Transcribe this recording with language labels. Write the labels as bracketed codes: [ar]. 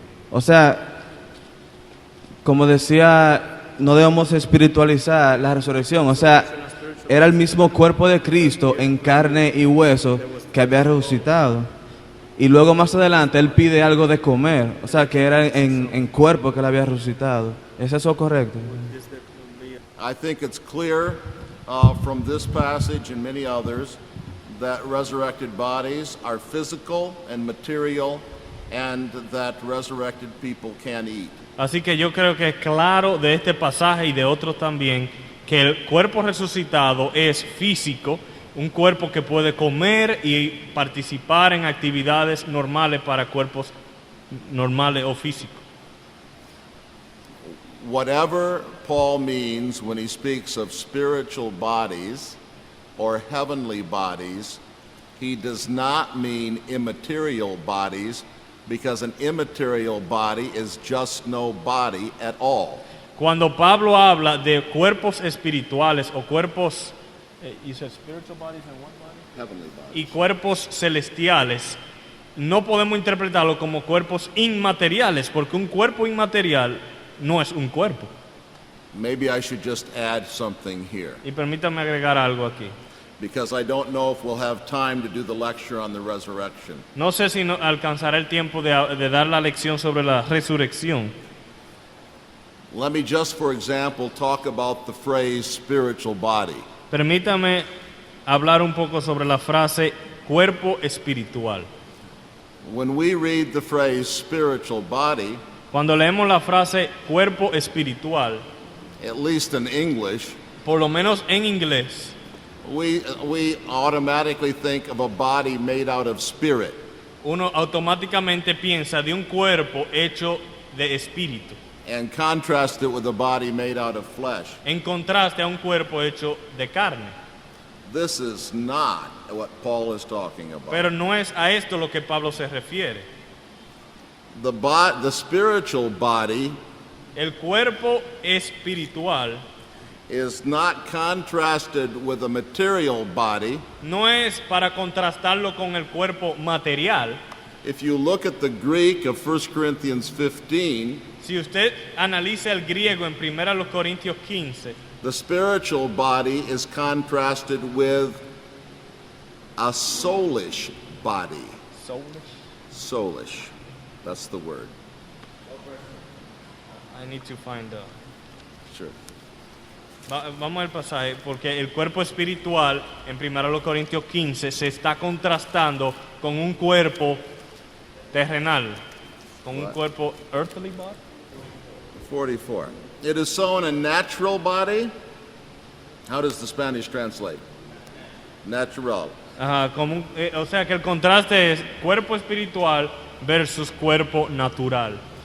[es] O sea, como decía, no debemos espiritualizar la resurrección. O sea, era el mismo cuerpo de Cristo en carne y hueso que había resucitado. Y luego más adelante Él pide algo de comer. O sea, que era en cuerpo que Él había resucitado. ¿Es eso correcto? [en] I think it's clear from this passage and many others that resurrected bodies are physical and material and that resurrected people can eat. [es] Así que yo creo que es claro de este pasaje y de otros también que el cuerpo resucitado es físico, un cuerpo que puede comer y participar en actividades normales para cuerpos normales o físicos. [en] Whatever Paul means when he speaks of spiritual bodies or heavenly bodies, he does not mean immaterial bodies, because an immaterial body is just no body at all. [es] Cuando Pablo habla de cuerpos espirituales o cuerpos [en] you said spiritual bodies and what body? Heavenly bodies. [es] Y cuerpos celestiales, no podemos interpretarlo como cuerpos inmateriales, porque un cuerpo inmaterial no es un cuerpo. [en] Maybe I should just add something here, [es] Y permítame agregar algo aquí. [en] because I don't know if we'll have time to do the lecture on the resurrection. [es] No sé si alcanzará el tiempo de dar la lección sobre la resurrección. [en] Let me just, for example, talk about the phrase spiritual body. [es] Permítame hablar un poco sobre la frase cuerpo espiritual. [en] When we read the phrase spiritual body, [es] Cuando leemos la frase cuerpo espiritual, [en] at least in English, [es] por lo menos en inglés, [en] we automatically think of a body made out of spirit. [es] uno automáticamente piensa de un cuerpo hecho de espíritu, [en] And contrast it with a body made out of flesh. [es] en contraste a un cuerpo hecho de carne. [en] This is not what Paul is talking about. [es] Pero no es a esto lo que Pablo se refiere. [en] The spiritual body [es] El cuerpo espiritual [en] is not contrasted with a material body. [es] no es para contrastarlo con el cuerpo material. [en] If you look at the Greek of 1 Corinthians 15, [es] Si usted analiza el griego en 1 Corintios 15, [en] the spiritual body is contrasted with a soulish body. Soulish. That's the word. I need to find out. Sure. [es] Vamos al pasaje, porque el cuerpo espiritual en 1 Corintios 15 se está contrastando con un cuerpo terrenal, con un cuerpo [en] earthly body. 44. It is so in a natural body. How does the Spanish translate? [es] Natural. Ajá, o sea que el contraste es cuerpo espiritual versus cuerpo natural.